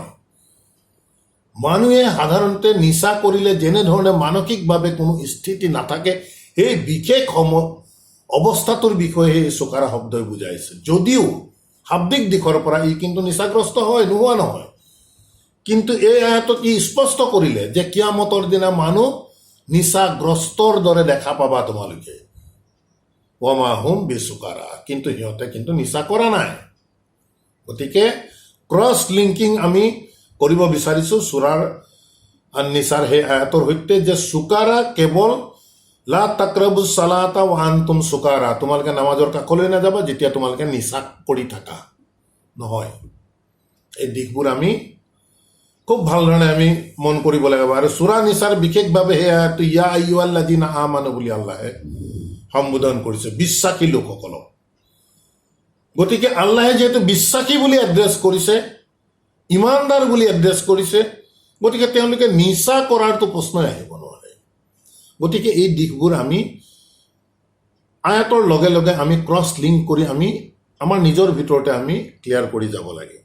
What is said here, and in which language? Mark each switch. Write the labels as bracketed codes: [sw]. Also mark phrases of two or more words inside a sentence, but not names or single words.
[as] মানুহে সাধাৰণতে নিচা কৰিলে যেনেধৰণে মানসিকভাৱে কোনো স্থিতি নাথাকে, সেই বিশেষ অৱস্থাটোৰ বিষয়ে এই চুকাৰা শব্দই বুজাইছে। যদিও শাব্দিক দিশৰ পৰা ই কিন্তু নিচাগ্ৰস্ত হয়, নোহোৱা নহয়, কিন্তু এই আয়াতত ই স্পষ্ট কৰিলে যে কিয়ামতৰ দিনা মানুহ নিচাগ্ৰস্তৰ দৰে দেখা পাবা তোমালোকে। [ar] وما هم بسكارى, [as] কিন্তু সিহঁতে কিন্তু নিচা কৰা নাই। গতিকে [en] cross linking [as] আমি কৰিব বিচাৰিছোঁ সূৰাৰ আন-নিসাৰ সেই আয়াতৰ সৈতে, যে চুকাৰা কেৱল [ar] لا تقربوا الصلاة وأنتم سكارى, [as] তোমালোকে নামাজৰ কাষলৈ নাযাবা যেতিয়া তোমালোকে নিচা কৰি থাকা, নহয়। এই দিশবোৰ আমি খুব ভালধৰণে আমি মন কৰিব লাগিব। আৰু সূৰা নিসাৰ বিশেষভাৱে সেই আয়াতটো [ar] يا أيها الذين آمنوا [as] বুলি আল্লাহে সম্বোধন কৰিছে, বিশ্বাসী লোকসকলক। গতিকে আল্লাহে যিহেতু বিশ্বাসী বুলি এড্ৰেছ কৰিছে, ইমানদাৰ বুলি এড্ৰেছ কৰিছে, গতিকে তেওঁলোকে নিচা কৰাৰতো প্ৰশ্নই আহিব নোৱাৰে। গতিকে এই দিশবোৰ আমি আয়াতৰ লগে লগে আমি [en] cross link [as] কৰি আমি আমাৰ নিজৰ ভিতৰতে আমি ক্লিয়াৰ কৰি যাব লাগে।